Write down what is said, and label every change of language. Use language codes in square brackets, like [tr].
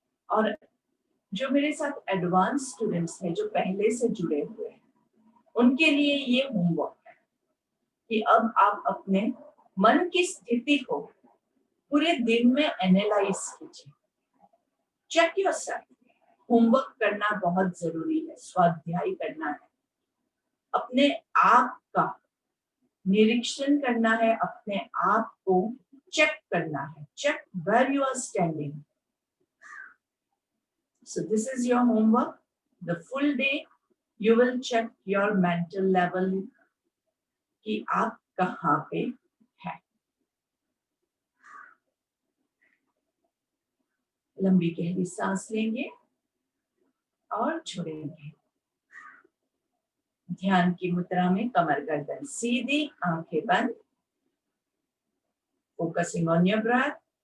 [hi] और जो मेरे साथ एडवांस स्टूडेंट्स हैं जो पहले से जुड़े हुए हैं उनके लिए ये होमवर्क है कि अब आप अपने मन की स्थिति को पूरे दिन में एनालाइज कीजिए, [en] Check yourself. [hi] होमवर्क करना बहुत जरूरी है, स्वाध्याय करना है, अपने आप का निरीक्षण करना है, अपने आप को चेक करना है, [en] Check where you are standing. So this is your homework. The full day you will check your mental level [hi] कि आप कहाँ पे हैं। लंबी गहरी सांस लेंगे और छोड़ेंगे। ध्यान की मुद्रा में कमर गर्दन सीधी, आंखें बंद, [en] Focusing on your breath.